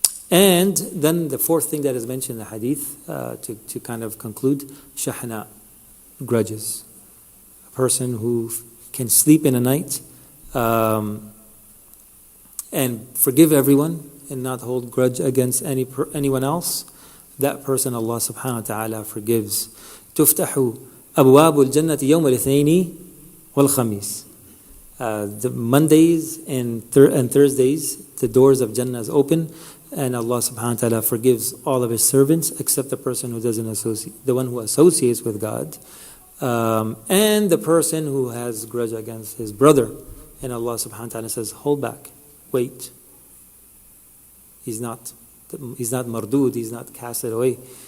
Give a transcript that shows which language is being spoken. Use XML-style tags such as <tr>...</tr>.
<en>And then the fourth thing that is mentioned in the hadith, to kind of conclude, shahna, grudges. A person who can sleep in a night and forgive everyone and not hold grudge against anyone else, that person Allah subhanahu wa ta'ala forgives.</en> <ar>تفتح أبواب الجنة يوم الاثنين والخميس.</ar> <en>The Mondays and Thursdays, the doors of Jannah is open, and Allah subhanahu wa ta'ala forgives all of His servants except the person who doesn't associate, the one who associates with God, and the person who has grudge against his brother. And Allah subhanahu wa ta'ala says, hold back, wait. He's not mardud, he's not casted away.</en>